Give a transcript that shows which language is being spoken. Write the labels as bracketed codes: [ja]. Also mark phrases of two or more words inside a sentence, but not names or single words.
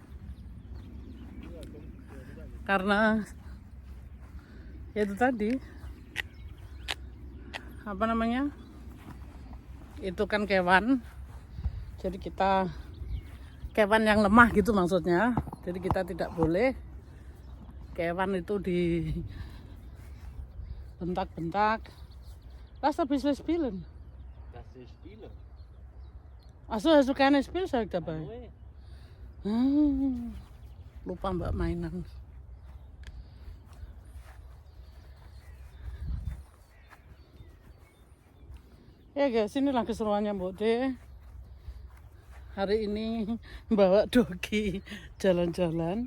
[id] karena itu tadi apa namanya itu kan kewan, jadi kita kewan yang lemah gitu maksudnya, jadi kita tidak boleh kewan itu di bentak-bentak. [de] Lass ein bisschen spielen. Das ist Spieler. Achso, hast du keine Spielzeug dabei? Nee. [id] Lupa mbak mainan. Ya guys, inilah keseruannya Mbok De. Hari ini bawa dogi jalan-jalan.